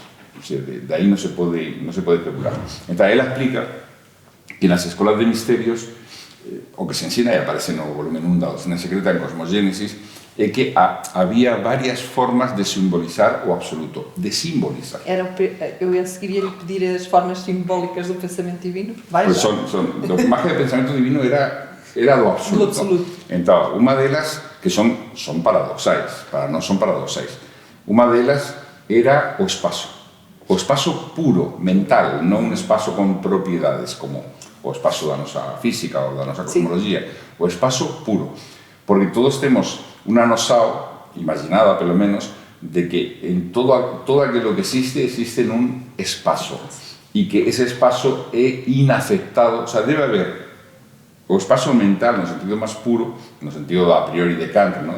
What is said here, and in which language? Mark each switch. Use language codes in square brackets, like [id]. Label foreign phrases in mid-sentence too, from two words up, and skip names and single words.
[gl] O sea, de aí non se pode especular. Entón, ela explica que nas escolas de misterios o que se ensina, e aparece no volumen 1 da Doctrina Secreta en Cosmogénesis, é que había varias formas de simbolizar o absoluto, de simbolizar. [pt] Eu a seguir ia-lhe pedir as formas simbólicas do pensamento divino. [es] Pues lo que más que el pensamiento divino era [gl] do absoluto. Do absoluto. Entón, unha delas que son paradoxais, non son paradoxais. Unha delas era o espazo puro, mental, non un espazo con propiedades como o espazo da nosa física ou da nosa cosmoloxía, o espazo puro, porque todos temos unha nosao imaginada, pelo menos, de que en todo aquilo que existe nun espazo e que ese espazo é inafectado, [es] o sea, [gl] debe haber o espazo mental no sentido máis puro, no sentido a priori de Kant, ¿no?